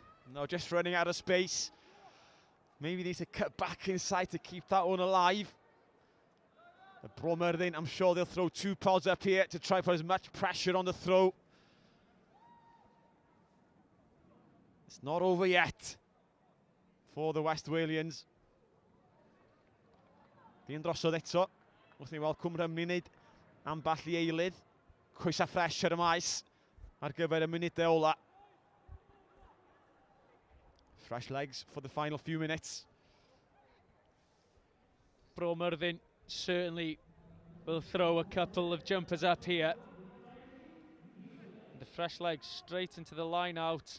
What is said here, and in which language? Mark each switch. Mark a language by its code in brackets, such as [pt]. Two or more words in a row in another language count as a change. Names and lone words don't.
[en] No, just running out of space. Maybe need to cut back inside to keep that one alive. The Bro Myrddin, I'm sure they'll throw two pods up here to try to put as much pressure on the throw. It's not over yet for the West Walians. [cy] Di'n drosodd eto. Wrth ni weld Rhymni wneud amball i eilydd. Cwys a ffres ar y maes ar gyfer y munudau ola. [en] Fresh legs for the final few minutes. Bro Myrddin certainly will throw a couple of jumpers up here. The fresh legs straight into the line out.